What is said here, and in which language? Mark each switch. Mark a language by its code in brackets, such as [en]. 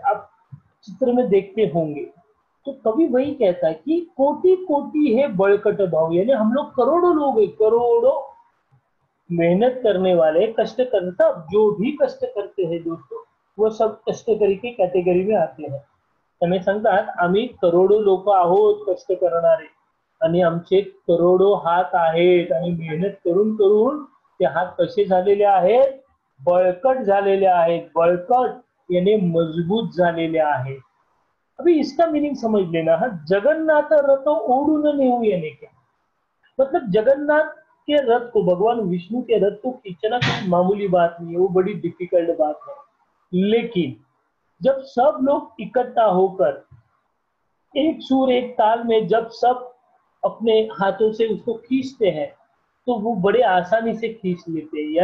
[hi] आप चित्र में देखते होंगे. तो कवि वही कहता है कि कोटि कोटि है बळकट भाव, यानी हम लोग करोड़ों लोग हैं, करोड़ों मेहनत करने वाले, कष्ट करता, जो भी कष्ट करते हैं दोस्तों, वो सब कष्टकरी की कॅटेगरी में आते हैं. [mr] त्यामुळे सांगतात आम्ही करोडो लोक आहोत कष्ट करणारे, आणि आमचे करोडो हात आहेत, आणि मेहनत करून करून ते हात कसे झालेले आहेत? बळकट झालेले आहेत. बळकट यानी मजबूत झालेले आहेत. [hi] अभी इसका मीनिंग समझ लेना. [mr] हा जगन्नाथ रथ ओढून नेऊ [hi] यानी क्या मतलब, जगन्नाथ के रथ को, भगवान विष्णु के रथ को खींचना कोई मामूली बात नहीं है, वो बड़ी डिफिकल्ट बात है. लेकिन जब सब लोग इकट्ठा होकर एक सुर एक ताल में जब सब अपने हाथों से उसको खींचते हैं तो वो बड़े आसानी से खींच लेते हैं.